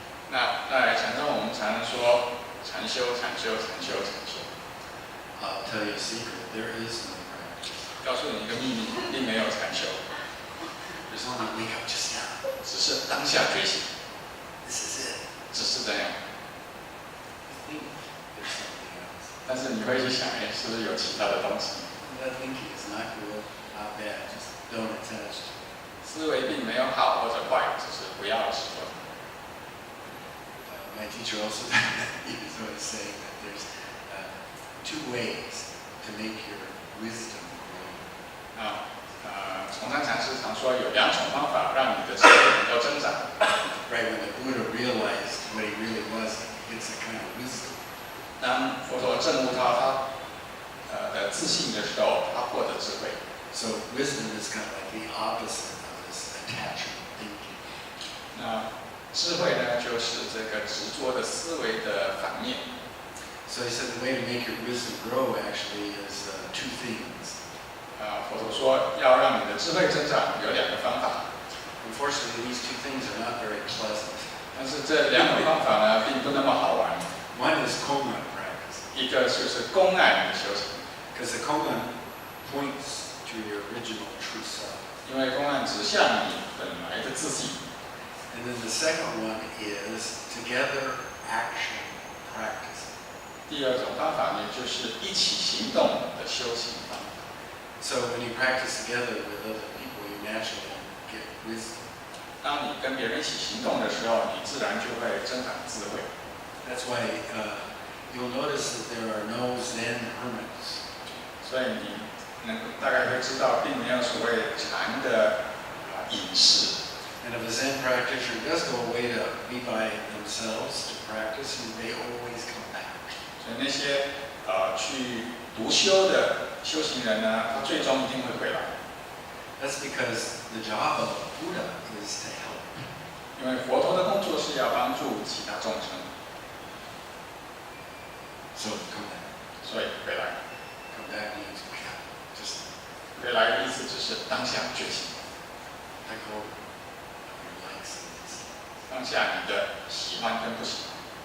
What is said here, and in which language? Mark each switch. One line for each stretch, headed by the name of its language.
Chinese: 那在禅中，我们常常说禅修，禅修，禅修，禅修。
English: I'll tell you a secret, there is no practice.
Chinese: 告诉你一个秘密，并没有禅修，
English: There's only wake up just now.
Chinese: 只是当下觉醒，
English: This is it.
Chinese: 只是这样。
English: I think there's something else.
Chinese: 但是你会去想，哎，是不是有其他的东西？
English: That thinking is not good, not bad, just don't attach to it.
Chinese: 思维并没有好或者坏，只是不要执着。
English: My teacher also he was always saying that there's two ways to make your wisdom grow.
Chinese: 崇山禅师常说有两种方法让你的智慧能够增长。
English: Right, when the Buddha realized what he really was, he gets a kind of wisdom.
Chinese: 当佛陀证悟到他的自信的时候，他获得智慧。
English: So wisdom is kind of like the opposite of this attachment thinking.
Chinese: 那智慧呢，就是这个执着的思维的反面。
English: So he said the way to make your wisdom grow actually is two things.
Chinese: 佛陀说要让你的智慧增长有两个方法，
English: Unfortunately, these two things are not very pleasant.
Chinese: 但是这两种方法呢，并不那么好玩。
English: One is Koman practice,
Chinese: 一个就是公案的修行，
English: because the Koman points to your original true self.
Chinese: 因为公案指向你本来的自己。
English: And then the second one is together action practice.
Chinese: 第二种方法呢，就是一起行动的修行方法。
English: So when you practice together with other people, you naturally get wisdom.
Chinese: 当你跟别人一起行动的时候，你自然就会增长智慧。
English: That's why you'll notice that there are no Zen hermits.
Chinese: 所以你大概会知道，并没有所谓禅的隐士。
English: And if a Zen practitioner does go away to be by themselves to practice, they always come back.
Chinese: 所以那些去独修的修行人呢，他最终一定会回来，
English: That's because the job of a Buddha is to help.
Chinese: 因为佛陀的工作是要帮助其他众生，
English: So come back.
Chinese: 所以回来。
English: Come back means just
Chinese: 回来的意思只是当下觉醒，
English: let go of your likes and dislikes.
Chinese: 当下你的喜欢跟不喜欢，